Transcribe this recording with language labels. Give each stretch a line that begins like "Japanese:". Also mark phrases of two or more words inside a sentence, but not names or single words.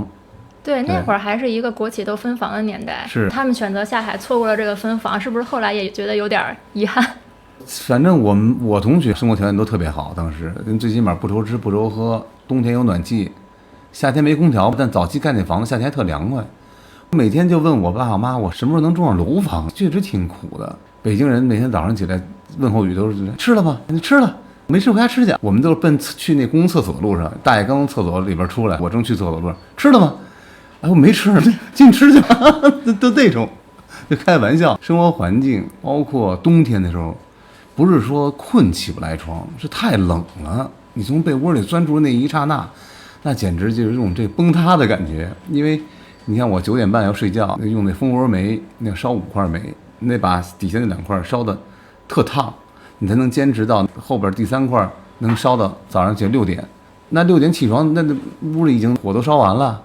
Chinese: 對，那會兒還是一個國企都分房的年代，是他們選擇下海，錯過了這個分房，是不是後來也覺得有點遺憾？反正我同學生活條件都特別好，當時最起碼不愁吃不愁喝，冬天有暖氣，夏天沒空調，但早期蓋那房子夏天還特涼快。每天就問我爸我媽，我什麼時候能住上樓房？確實挺苦的。北京人每天早上起來問候語都是吃了嗎？你吃了沒吃回家吃去？我們都是奔去那公共廁所的路上，大爺剛從廁所裡邊出來，我正去廁所的路上，吃了嗎？哎，我沒吃，進吃去吧，都那種，就開玩笑。生活環境包括冬天的時候，不是說困起不來床，是太冷了。你從被窩裡鑽出那一剎那，那簡直就是這種這崩塌的感覺。因為你看我9點半要睡覺，用那蜂窩煤，那燒5塊煤，那把底下那2塊燒的特燙，你才能堅持到後邊第3塊能燒到早上起來6點。那6點起床，那屋裡已經火都燒完了。